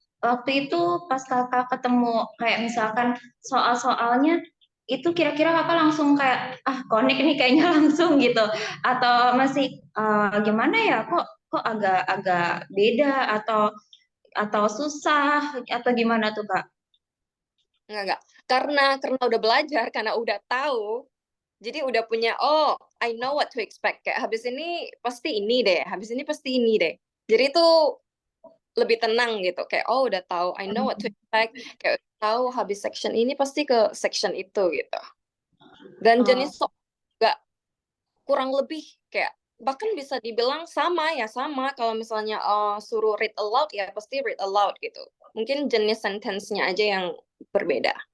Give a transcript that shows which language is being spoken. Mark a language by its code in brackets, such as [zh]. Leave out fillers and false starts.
[id] waktu itu pas kakak ketemu kayak misalkan soal-soalnya itu kira-kira kakak langsung kayak konik nih kayaknya langsung gitu atau masih gimana ya kok kok agak-agak beda atau susah atau gimana tuh kak? Enggak. Karena udah belajar, karena udah tahu, jadi udah punya, oh, [en] I know what to expect. [id] Kayak habis ini pasti ini deh, habis ini pasti ini deh. Jadi itu lebih tenang gitu. Kayak, oh udah tahu, [en] I know what to expect. [id] Kayak udah tahu habis section ini pasti ke section itu gitu. Dan Oh, jenis soal juga kurang lebih kayak bahkan bisa dibilang sama ya sama kalau misalnya suruh read aloud ya pasti read aloud gitu. Mungkin jenis sentence-nya aja yang berbeda.